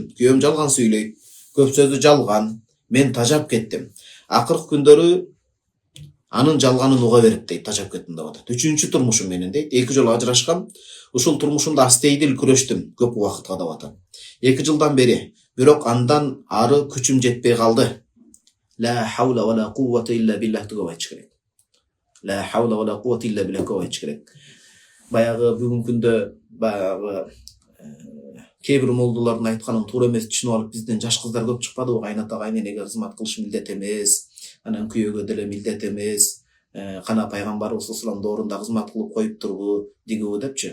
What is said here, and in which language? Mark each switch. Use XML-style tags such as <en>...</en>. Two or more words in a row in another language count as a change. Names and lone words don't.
<ky>Күйөөм жалган сүйлөйт. Көп сөзү жалган. Мен тажап кеттим. Акыркы күндөрү анын жалганын уга берип дейт, тажап кеттим деп атат. 3-турмушум менен дейт. 2 жолу ажырашкам. Ушул турмушумда астейдил күрөштүм көп убакытка деп атат. 2 жылдан бери. Бирок андан ары күчүм жетпей калды.</ky> <ar>لا حول ولا قوة إلا بالله</ar> <ky>деп айтыш керек.</ky> <ar>لا حول ولا قوة إلا بالله</ar> <ky>деп айтыш керек. Баягы бүгүнкү күндө баягы кээ бир молдолордун айтканын туура эмес түшүнүп алып бизден жаш кыздар көп чыкпадыбы? Кайната кайненеге кызмат кылыш милдет эмес, анан күйөөгө деле милдет эмес, кана пайгамбарыбыз</ky> <ar>صلى الله عليه وسلم</ar> <ky>доорунда кызмат кылып коюптурбу, дигүүбү депчи.</ky>